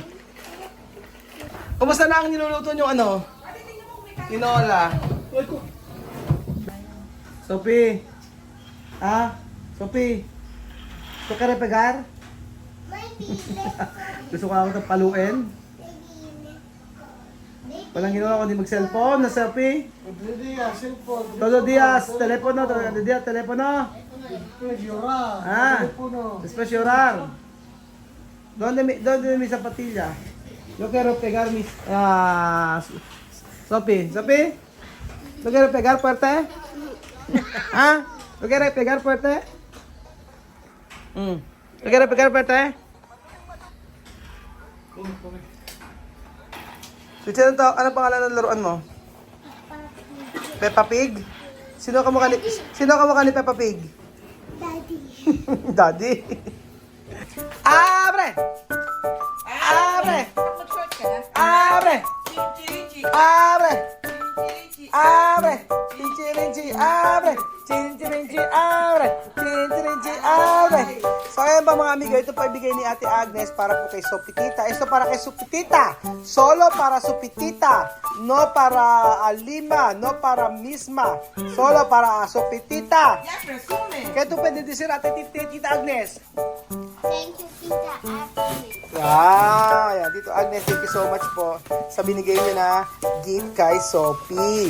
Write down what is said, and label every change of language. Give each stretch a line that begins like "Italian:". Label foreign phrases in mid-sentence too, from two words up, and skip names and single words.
Filipino: Kumusta na ang niluluto nyo Tinola. Sophie. Sophie. Gusto ka repegar? May bibig ko. Gusto ko ako paluin? Walang ginawa kundi mag-cellphone na selfie.
Spanish: Todo días, telepono. Después llorar. ¿Dónde mi zapatilla? Yo quiero pegar mis... Sophie. ¿Tú quieres pegar fuerte? ¿Tú quieres pegar fuerte? ¿Tú quieres pegar fuerte?
Filipino: Ano pangalan ng laruan mo? Peppa Pig? Sino ka mukha ni Peppa Pig? Daddy. Daddy.
Spanish: Abre! Abre!
Filipino: Mag-short ka na.
Spanish: Abre! Abre! Abre! Chinchirinchi, abre! Chinchirinchi, abre! Chinchirinchi, abre!
Filipino: So ayan ba mga amigo, ito po ibigay ni Ate Agnes para po kay Sopitita. Ito para kay Sopitita.
Spanish: Solo para Sopitita. No para Lima. No para Misma. Solo para Sopitita.
Filipino: Kaya ito pwede disir Ate Tita Agnes.
English: Thank you, Tita Agnes.
Filipino: Wow! Ayan, Tito Agnes,
English: thank you so much
Filipino: po sa binigay niyo na gift kay Sophie.